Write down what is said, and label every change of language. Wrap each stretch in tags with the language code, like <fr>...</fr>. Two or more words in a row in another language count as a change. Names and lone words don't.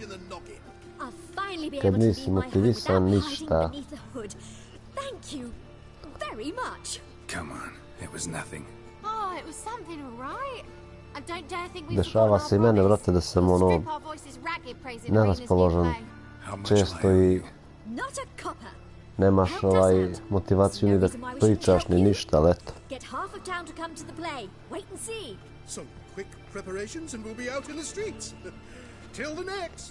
<sr>Kad nisi motivisan, ništa.</sr> <en>Come on, it was nothing. Oh, it was something, all right. I don't dare think we</en> <sr>Dešava se i mene, vrate, da sam neraspoložen često i nemaš motivaciju ni da pričaš ni ništa, ali eto.</sr> <en>Some quick preparations and we'll be out in the streets. Till the next.</en>